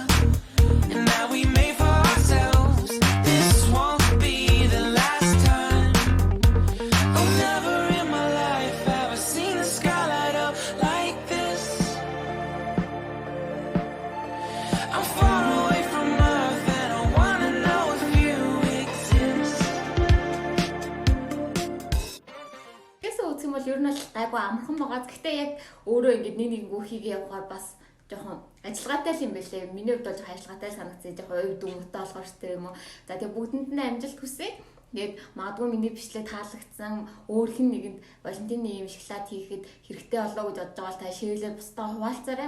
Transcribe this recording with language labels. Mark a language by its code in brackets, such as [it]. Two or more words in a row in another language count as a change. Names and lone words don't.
[en] And now we made for ourselves. This won't be the last time. Oh, never in my life have I seen the sky light up like this. I'm far away from Earth and I wanna know if you exist. [mn] Гэсэн үзэх юм бол ер нь бол гайгүй амархан байгаа. Гэхдээ яг өөрөө ингэж нэг гүхийг явахаар бас жоохон ажиллагаатай л юм байлээ. Миний хувьд бол жоохон ажиллагаатай санагдсан. Жоохон өв дүмтэй болохоор ч тэр юм уу. За тэгээ бүгдэнд нь амжилт хүсье. Тэгээд магадгүй миний бичлэг таалагдсан өөр хин нэгэнд Валентины ийм шоколад хийхэд хэрэгтэй болоо гэж бодож байгаа бол та шеэрлээ бусдаа хуваалцаарай.